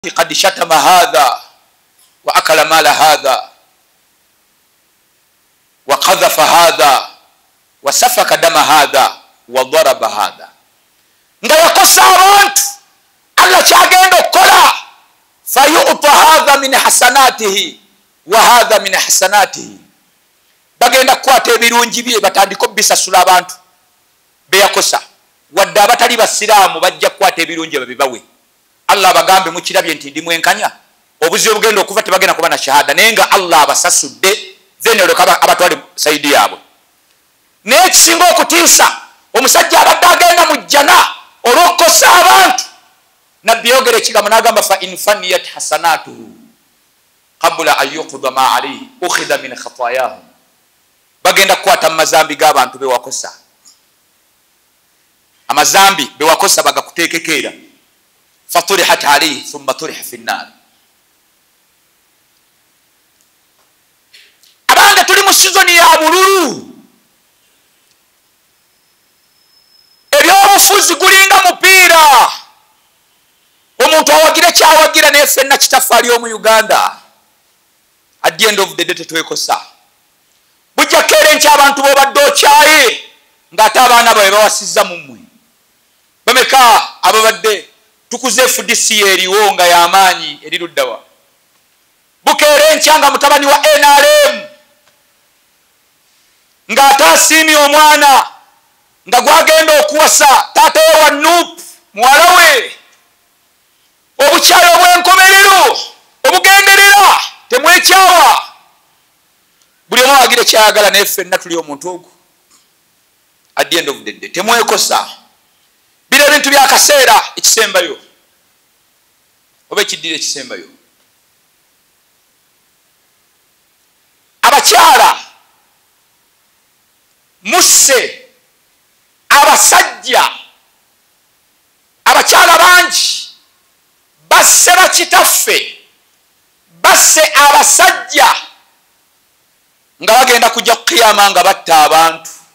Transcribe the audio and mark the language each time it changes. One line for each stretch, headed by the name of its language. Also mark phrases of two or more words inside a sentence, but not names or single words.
Arabic: قد شتم هذا وأكل مال هذا وقذف هذا وسفك دم هذا وضرب هذا.
Ganda: nga yakosa abantu Allah kyagenda okukola
Arabic: فيعطى هذا من حسناته وهذا من حسناته.
Ganda: Bagenda kukwata ebirungi bye batandika obisasula abantu beyakosa, wadde abatali basiraamu bajja kukwata ebirungi babibawe. Allah bagambe mukirabye nti ndi mwenkanya obuzi obugenda okuva tebagenda kuba na shahada naye nga Allah abasasudde then oleka abatwale saidi yaabwe. Naye kisinga okutiisa omusajja abadde agenda mu jjana olw'okukosa abantu, nabbi yogera ekigambo n'agamba
Arabic: فإن فنيت حسناته قبل أن يقضى ما عليه أخذ من خطاياهم.
Ganda: Bagenda kukwata mu mazambi g'abantu bewakosa, amazambi bewakosa bagakuteekekeera
Arabic: فطرحت عليه ثم طرح في النار.
Ganda: Abange tuli mu sizoni ya bululu, ebyobufuzi gulinga mupiira, omuntu awagira kyawagira naye ffenna kitaffe ali omu Uganda.
English: At the end of the day
Ganda: tetwekosa, bujja keera nti abantu b'obadde okyaye ng'ate abaana bawe bawasizza mu mmwe. Bameka ababadde tukuze FDC eriwo nga y'amaanyi eri luddawa, bukeere nkya nga mutabani wa NRM ng'ate asiimye omwana nga gwagenda okuwasa taata we wa Nuupu muwala we. Obukyalo obw'enkomerero obugenderera temwekyawa, buli omu awagira kyayagala naye ffenna tuli omuntu ogwo.
English: At the end of the day temwekosa.
Ganda: Bino ebintu byakaseera ekisembayo oba ekiddira ekisembayo. Abakyala musse abasajja, abakyala bangi basse bakitaffe, basse abasajja nga bagenda kujja kukiyama nga batta abantu.